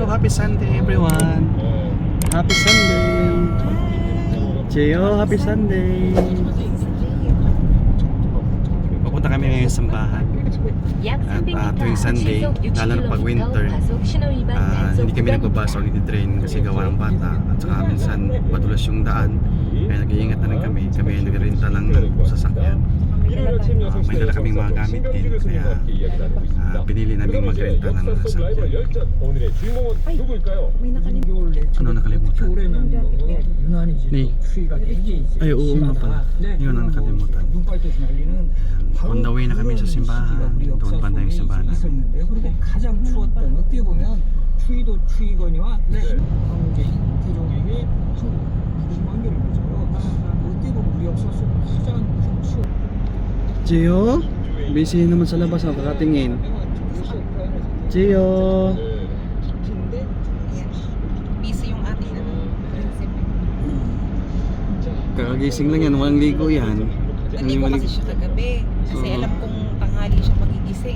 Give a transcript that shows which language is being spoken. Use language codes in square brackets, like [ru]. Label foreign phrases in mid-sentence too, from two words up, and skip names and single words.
[en] Sunday everyone. Happy Sunday. Cheo, happy Sunday. [tl] Pupunta kami ngayon sa simbahan. At tuwing Sunday, lalo na pag winter, hindi kami nagbabasa o nagtitrain kasi gawa ng bata. At saka minsan madulas yung daan. Kaya nag-iingat na rin kami. Kami ay nag-renta lang ng sasakyan. May dala kaming mga gamit din. Kaya pinili namin mag-renta ng sasakyan. may nakalimutan. Ano nakalimutan? Ay, oo nga pala. Yun ang nakalimutan. [en] On the way [tl] na kami sa simbahan. Doon banda yung simbahan namin. [ko] 그리고 가장 추웠던 어떻게 보면 추위도 추위거니와 한국인 태종에게 무슨 관계를 맺어요. 어떻게 보면 우리 역사 속 가장 큰 추억. [tl] Gio, busy naman sa labas ang kakatingin. Gio. Busy yung ating Kakagising lang yan, walang ligo yan. Nandito kasi siya kagabi. Kasi alam kong tanghali siya magigising.